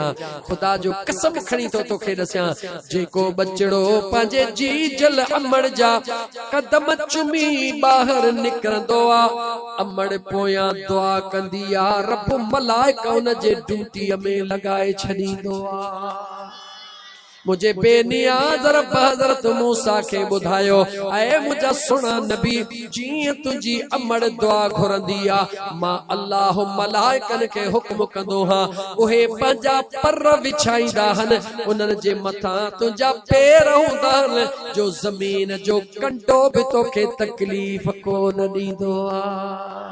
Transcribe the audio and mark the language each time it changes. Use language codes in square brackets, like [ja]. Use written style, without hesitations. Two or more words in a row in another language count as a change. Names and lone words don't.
[sd] खुदा जो कसम खणी तो तोखे ॾसियां जेको बचड़ो पंहिंजे जीजल अमड़ जा कदम चुमी ॿाहिरि निकिरंदो आ अमड़ पोयां दुआ कंदी आ रब मलाइका उन जे ड्यूटीअ में लॻाए छॾींदो आ। मुझे बेनियाज़ रब हज़रत मूसा के बुधायो ऐ मुझा सुना नबी जी तुझी अमड़ दुआ घुरंदी आ मां अल्लाह मलाइकन के हुक्म कंदो हां उहे पंहिंजा पर विछाईंदा हन उन्हनि जे मथां तुंहिंजा पेर हूंदा हन जो ज़मीन जो कंडो बि तोखे तकलीफ़ कोन ॾींदो आ।